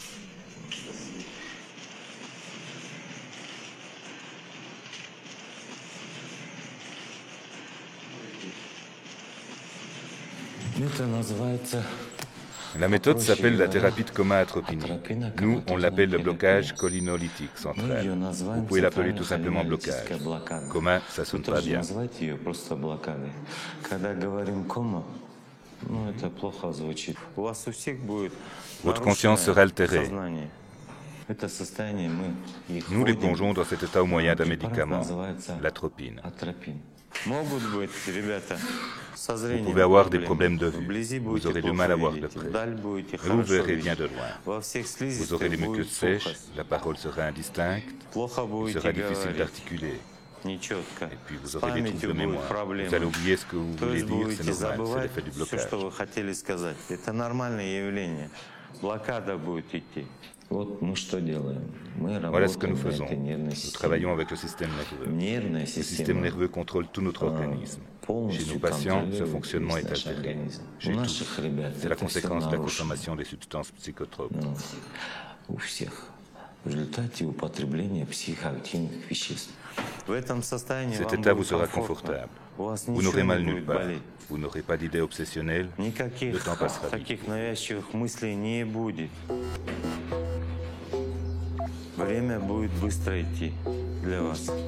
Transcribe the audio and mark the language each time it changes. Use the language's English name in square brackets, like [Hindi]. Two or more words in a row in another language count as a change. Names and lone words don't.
[Russian] Это называется [French] La méthode s'appelle la thérapie de coma atropinique. Nous, on l'appelle le blocage cholinolytique central. Vous pouvez l'appeler tout simplement blocage. Coma, ça sonne pas bien. [Russian] Назвать ее просто блокадой. Когда говорим кома, ну это плохо звучит. У вас у всех будет [French] Votre conscience sera altérée. [Russian] сознание. Это состояние мы их [French] Nous les [Russian] вводим, [French] plongeons dans cet état au moyen d'un [Russian] препарат [French] médicament, [Russian] называется [French] l'atropine. [Russian] атропин. Могут быть, ребята, со [French] Vous [Russian] зрением [French] pouvez avoir des [Russian] проблемы. [French] problèmes de vue. [Russian] Вблизи [French] Vous [Russian] будете [French] aurez du [Russian] плохо [French] mal à voir de [Russian] видеть, [French] près. [Russian] вдаль будете [French] Et vous [Russian] хорошо [French] verrez bien [Russian] видеть. [French] de loin. [Russian] Во всех [French] Vous aurez les [Russian] слизистых [French] muqueuses [Russian] будет [French] sèches, [Russian] сухость. [French] la parole sera indistincte, [Russian] Плохо [French] il [Russian] будете [French] sera difficile [Russian] говорить, [French] d'articuler. [Russian] нечетко. [French] Et puis vous [Russian] С [French] aurez des troubles [Russian] памятью [French] de [Russian] будут [French] mémoire. [Russian] проблемы. [French] Vous allez oublier ce que vous [Russian] То [French] voulez [Russian] есть [French] dire, c'est [Russian] будете [French] normal, c'est [Russian] забывать [French] l'effet du [Russian] все, [French] blocage. [Russian] что вы хотели сказать. Это нормальное явление. Блокада будет идти. Вот мы что делаем? Мы [French] Voilà ce que nous [Russian] работаем на [French] faisons. [Russian] этой нервной [French] Nous [Russian] системе. [French] travaillons avec le système nerveux. [Russian] Нервная [French] Le système [Russian] система [French] nerveux contrôle tout notre organisme. Chez [Russian] полностью [French] nos patients, ce [Russian] контролирует [French] fonctionnement [Russian] весь [French] est [Russian] наш [French] altéré. [Russian] организм. У [French] Chez [Russian] наших [French] tous, [Russian] ребят [French] c'est la [Russian] это все [French] conséquence de la [Russian] нарушено. [French] consommation des substances psychotropes. [Russian] Ну, у всех. В результате употребления психоактивных веществ. В этом состоянии [French] Cet [Russian] вам [French] état vous [Russian] будет [French] sera [Russian] комфортно. [French] confortable. [Russian] У вас [French] Vous [Russian] ничего [French] n'aurez mal [Russian] не [French] nulle [Russian] будет [French] part. [Russian] болеть. [French] Vous n'aurez pas d'idées obsessionnelles. Le [Russian] Никаких [French] temps passera vite. [Russian] таких навязчивых мыслей не будет. Время будет быстро идти для вас.